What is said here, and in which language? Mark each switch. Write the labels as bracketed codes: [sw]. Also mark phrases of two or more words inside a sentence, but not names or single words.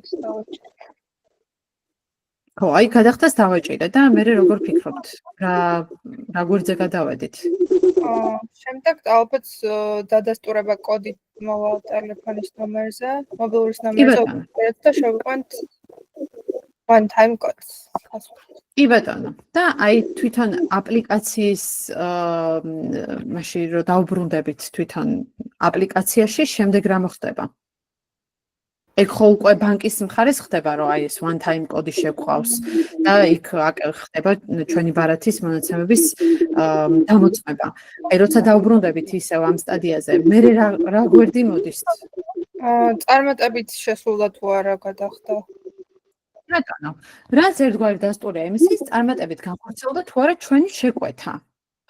[ka] ხო, აი გადახდას დავაჭირე და მე როგორ ფიქრობთ? რა გვერდზე გადავედით? შემდეგ ალბათ დადასტურება კოდი მოვა ტელეფონის ნომერზე, მობილურის ნომერზე და შევიყვანთ [en] one time codes. [ka] კი ბატონო. და აი თვითონ აპლიკაციის მაშინ რომ დაუბრუნდებით თვითონ აპლიკაციაში, შემდეგ რა მოხდება? ეგ ხო უკვე ბანკის მხარეს ხდება, რომ აი ეს [en] one time [ka] კოდი შევყავს და იქ ხდება ჩვენი ბარათის მონაცემების დამოწმება. აი როცა დაუბრუნდებით ისევ ამ სტადიაზე, მე რა გვერდი მოდის? წარმატებით შესრულდა თუ არა გადახდა? ბატონო, რაც ერთგვარი დასტურია იმის, წარმატებით განხორციელდა თუ არა ჩვენი შეკვეთა.